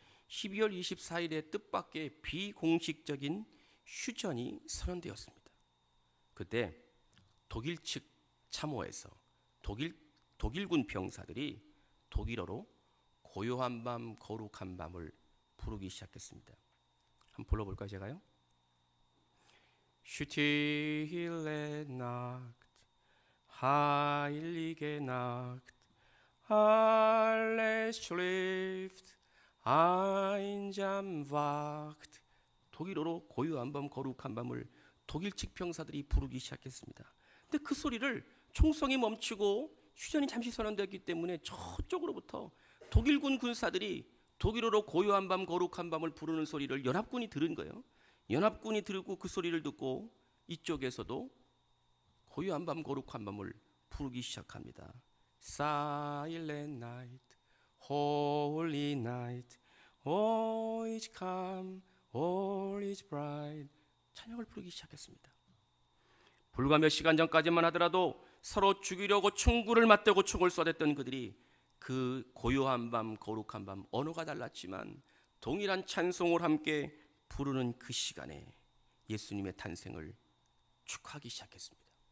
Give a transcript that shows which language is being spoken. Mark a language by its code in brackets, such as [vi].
[ko] 12월 24일에 뜻밖의 비공식적인 휴전이 선언되었습니다. 그때 독일 측 참호에서 독일군 병사들이 독일어로 고요한 밤 거룩한 밤을 부르기 시작했습니다. 한번 불러볼까요, 제가요? [de] Stille Nacht, heilige Nacht, alles schläft, einsam wacht. [ko] 독일어로 고요한 밤 거룩한 밤을 독일 측 병사들이 부르기 시작했습니다. 근데 그 소리를 총성이 멈추고 휴전이 잠시 선언되었기 때문에 저쪽으로부터 독일군 군사들이 독일어로 고요한 밤 거룩한 밤을 부르는 소리를 연합군이 들은 거예요. 연합군이 들고 그 소리를 듣고 이쪽에서도 고요한 밤 거룩한 밤을 부르기 시작합니다. [en] Silent night, holy night, all is calm, all is bright. [ko] 찬양을 부르기 시작했습니다. 불과 몇 시간 전까지만 하더라도 서로 죽이려고 총구를 맞대고 총을 쏘았던 그들이 그 고요한 밤 거룩한 밤, 언어가 달랐지만 동일한 찬송을 함께 부르는 그 시간에 예수님의 탄생을 축하하기 시작했습니다.